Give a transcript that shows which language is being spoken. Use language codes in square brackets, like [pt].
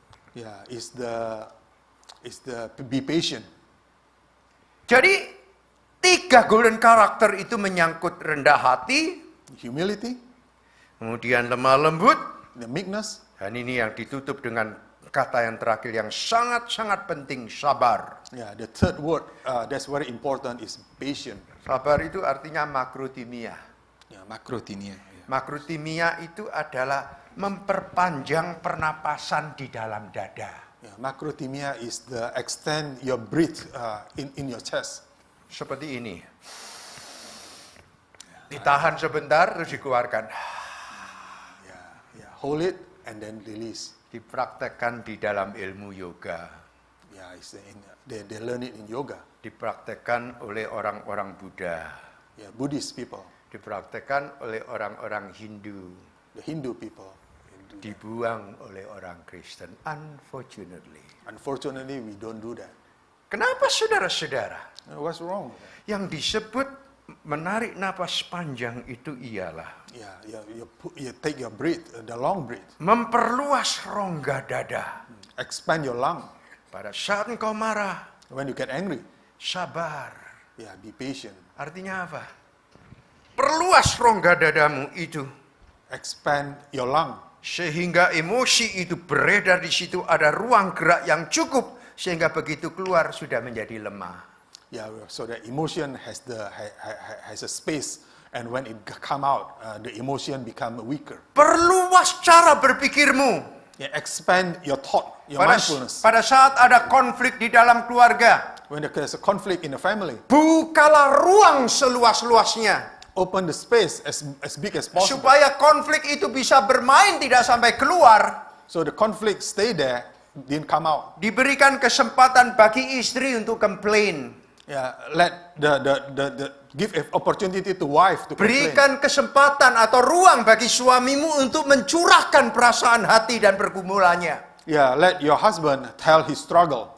[en] Yeah, is the be patient. [id] Jadi 3 golden karakter itu menyangkut rendah hati, [en] Humility, [id] kemudian lemah lembut, [en] the meekness, [id] dan ini yang ditutup dengan kata yang terakhir yang sangat-sangat penting, sabar. [en] yeah, the third word that's very important is patient. [id] Sabar itu artinya makrothimia. [en] Yeah, makrothymia. Yeah. [id] Makrothimia itu adalah memperpanjang pernapasan di dalam dada. [en] Yeah, macrothymia is the extend your breath in your chest. [id] Seperti ini. Ditahan sebentar, terus dikeluarkan. [en] Yeah, hold it and then release. [id] Dipraktekkan di dalam ilmu yoga. [en] Yeah, they learn it in yoga. [id] Dipraktekkan oleh orang-orang Buddha. [en] Yeah, Buddhist people, [id] Dipraktekkan oleh orang-orang Hindu. [en] the Hindu people. [id] Dibuang oleh orang Kristen. [en] Unfortunately. Unfortunately, we don't do that. [id] Kenapa saudara-saudara? [en] What's wrong? [id] Yang disebut menarik napas panjang itu ialah [en] Yeah, you take your breath, the long breath, [id] memperluas rongga dada. [en] expand your lung. [id] Pada saat engkau marah, [en] When you get angry, [id] sabar. [en] yeah, be patient. [id] Artinya apa? Perluas rongga dadamu itu [en] Expand your lung. [id] sehingga emosi itu beredar di situ, ada ruang gerak yang cukup sehingga begitu keluar sudah menjadi lemah. [en] Yeah, so the emotion has a space, and when it come out, the emotion become weaker. [id] Perluas cara berpikirmu. [en] Yeah, expand your thought, your [id] Pada, [en] mindfulness. [id] pada saat ada konflik di dalam keluarga, [en] When there's a conflict in the family, [id] bukalah ruang seluas-luasnya [en] open the space as big as possible, [id] supaya konflik itu bisa bermain tidak sampai keluar. [en] so the conflict stay there, didn't come out. [id] Diberikan kesempatan bagi istri untuk komplain. [en] Yeah, let the give an opportunity to wife to complain. [id] Berikan kesempatan atau ruang bagi suamimu untuk mencurahkan perasaan hati dan pergumulannya. [en] Yeah, let your husband tell his struggle.